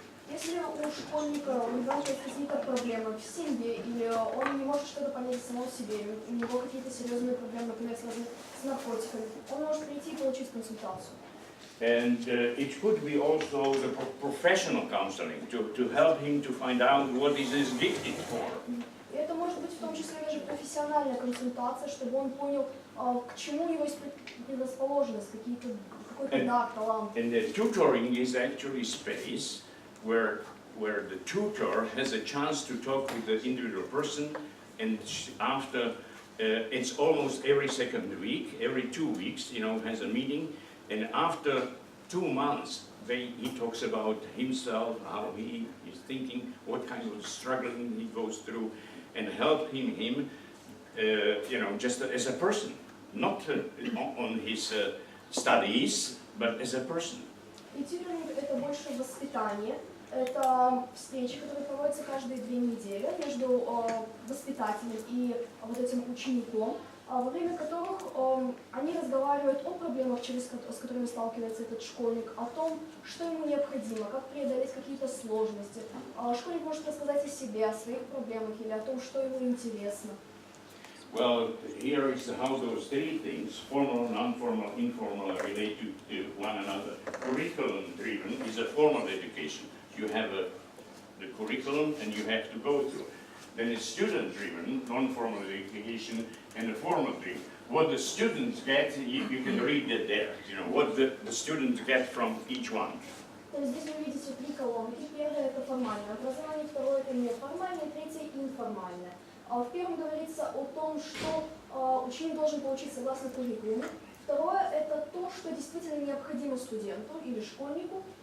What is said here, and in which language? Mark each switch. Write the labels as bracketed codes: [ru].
[ru] Если у школьника, у ребенка возникают проблемы в семье, или он не может что-то понять самому себе, у него какие-то серьезные проблемы, например, связанные с наркотиками, он может прийти и получить консультацию. [en] And it could be also the professional counseling to help him to find out what is his gifted for. [ru] И это может быть в том числе даже профессиональная консультация, чтобы он понял, к чему его предрасположенность, какой-то дар, талант. [en] And the tutoring is actually space where the tutor has a chance to talk with the individual person, and after it's almost every second week, every 2 weeks, has a meeting, and after 2 months, he talks about himself, how he is thinking, what kind of struggling he goes through, and help him, just as a person, not on his studies, but as a person. [ru] И тьюторинг — это больше воспитание. Это встречи, которые проводятся каждые 2 недели между воспитателем и вот этим учеником, во время которых они разговаривают о проблемах, с которыми сталкивается этот школьник, о том, что ему необходимо, как преодолеть какие-то сложности. Школьник может рассказать о себе, о своих проблемах или о том, что ему интересно. [en] Well, here is how those 3 things, formal, non-formal, informal, are related to one another. Curriculum-driven is a formal education. You have the curriculum and you have to go through. Then it's student-driven, non-formal education, and the formal-driven. What the students get, you can read it there, what the students get from each one. [ru] То есть здесь вы видите 3 колонки. Первое — это формальное образование, второе — это неформальное, третье — информальное. В первом говорится о том, что ученик должен получить согласно куррикулуму. Второе — это то, что действительно необходимо студенту или школьнику.